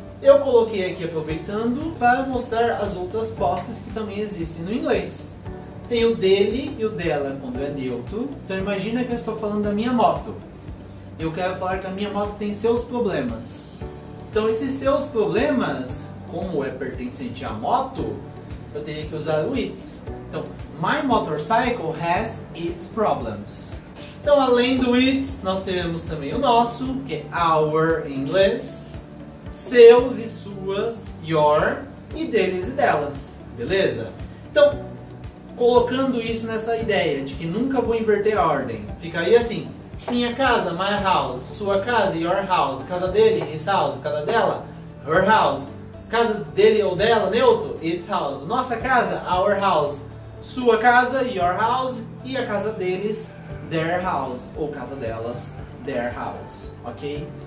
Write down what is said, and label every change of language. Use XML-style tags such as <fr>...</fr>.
<pt>Eu coloquei aqui aproveitando para mostrar as outras posses que também existem no inglês. Tem o dele e o dela quando é neutro. Então imagina que eu estou falando da minha moto. Eu quero falar que a minha moto tem seus problemas. Então esses seus problemas, como é pertencente à moto, eu teria que usar o its.</pt> <en>Então, my motorcycle has its problems.</en> <pt>Então, além do its, nós teremos também o nosso, que é our em inglês, seus e suas, your, e deles e delas, beleza? Então, colocando isso nessa ideia de que nunca vou inverter a ordem, ficaria assim, minha casa,</pt> <en>my house,</en> <pt>sua casa,</pt> <en>your house,</en> <pt>casa dele,</pt> <en>his house,</en> <pt>casa dela,</pt> <en>her house,</en> <pt>casa dele ou dela, neutro,</pt> <en>its house,</en> <pt>nossa casa,</pt> <en>our house,</en> <pt>sua casa, your house, e a casa deles,</pt> <en>their house,</en> <pt>ou casa delas, their house, ok?</pt>